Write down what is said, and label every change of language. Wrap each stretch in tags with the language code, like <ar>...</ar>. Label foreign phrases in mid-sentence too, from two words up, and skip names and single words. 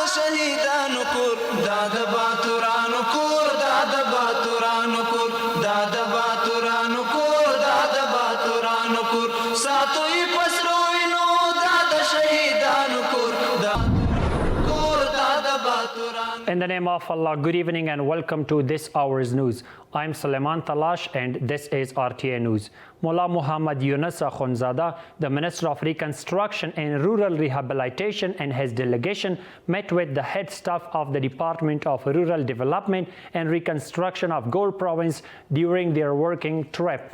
<ps>شهیدانو کور دا د باتورانو کور دا د باتورانو کور دا د باتورانو کور دا د باتورانو کور ساتو یې پسرو وینو دا د شهیدانو کور دا کور دا د باتورانو.</ps> <en>In the name of Allah, good evening and welcome to this hour's news. I'm Suleiman Talash and this is RTA News. Mullah Muhammad Yunus Akhundzada, the Minister of Reconstruction and Rural Rehabilitation, and his delegation met with the head staff of the Department of Rural Development and Reconstruction of Ghor Province during their working trip.</en>